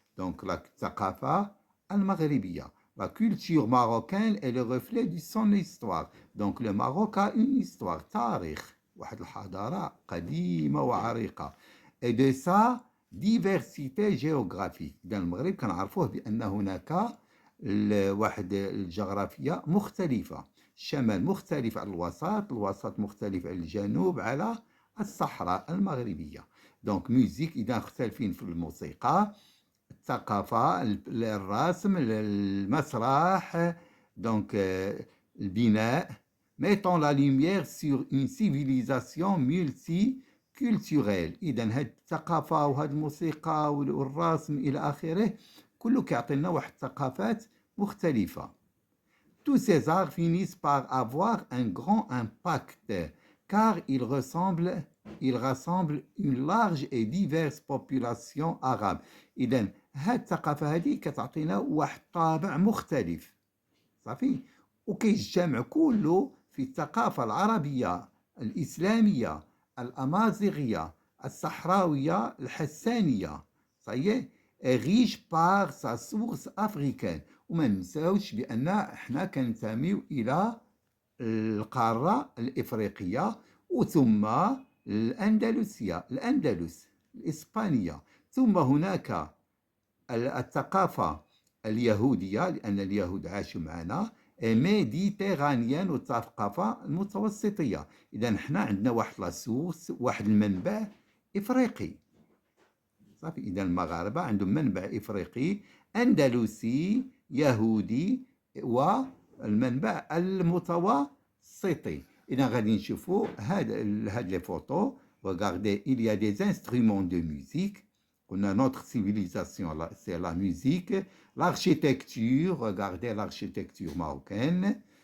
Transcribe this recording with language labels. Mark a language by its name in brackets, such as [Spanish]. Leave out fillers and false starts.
[French] Donc la [Arabic] thaqafa al-maghribiya. [French] La culture marocaine est le reflet de son histoire. Donc le Maroc a une histoire, tarikh, [Arabic] واحد الحضارة قديمة وعريقة. [French] Et de sa diversité géographique. dans [Arabic] المغرب كنعرفوه بأن هناك واحد الجغرافية مختلفة. الشمال مختلف عن الوسط، الوسط مختلف عن الجنوب، على الصحراء المغربية. دونك ميوزيك إذا مختلفين في الموسيقى، الثقافة، الرسم، المسرح، دونك البناء، [French] mettant la lumière sur une civilisation multiculturelle. [Arabic] إذا هاد الثقافة وهاد الموسيقى والرسم إلى آخره كله كيعطينا واحد الثقافات مختلفة. [French] Tous ces arts finissent par avoir un grand impact car ils rassemblent une large et diverse population arabe. [Arabic] إذن هاد الثقافة هذه كتعطينا واحد الطابع مختلف صافي وكيجتمع كله في الثقافة العربية الإسلامية الأمازيغية الصحراوية الحسانية. [French] Ça y est, est riche par sa source africaine. [Arabic] وما ننساوش بأن احنا كننتميو إلى القارة الإفريقية وثم الأندلسية، الأندلس الإسبانية، ثم هناك الثقافة اليهودية لأن اليهود عاشوا معنا، ميديتيرانيان والثقافة المتوسطية. إذا نحن عندنا واحد لاسورس، واحد المنبع إفريقي. صافي، إذا المغاربة عندهم منبع إفريقي أندلسي يهودي والمنبع المتوسطي. إذا غادي نشوفوا هاد لي فوتو. [French] Regardez, il y a des instruments de musique. On a notre civilisation, c'est la musique. L'architecture, regardez l'architecture marocaine.